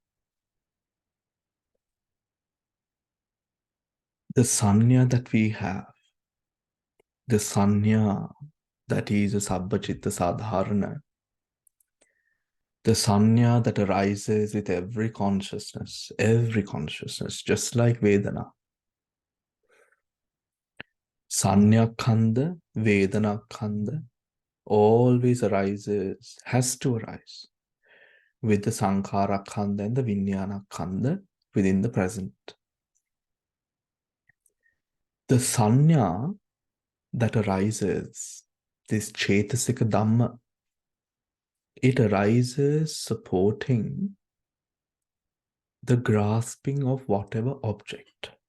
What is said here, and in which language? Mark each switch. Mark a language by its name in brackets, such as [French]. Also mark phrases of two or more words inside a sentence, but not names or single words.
[English] sanya that we have, the sanya that is a [Pali] sabbhacitta sadharana, [English] the sanya that arises with every consciousness, just like Vedana. [Pali] Sanya khanda, Vedana khanda [English] always arises, has to arise with the [Pali] Sankhara Khanda [English] and the [Pali] Vijnana Khanda [English] within the present. The Sanya that arises, this [Pali] Chetasika Dhamma, [English] it arises supporting the grasping of whatever object.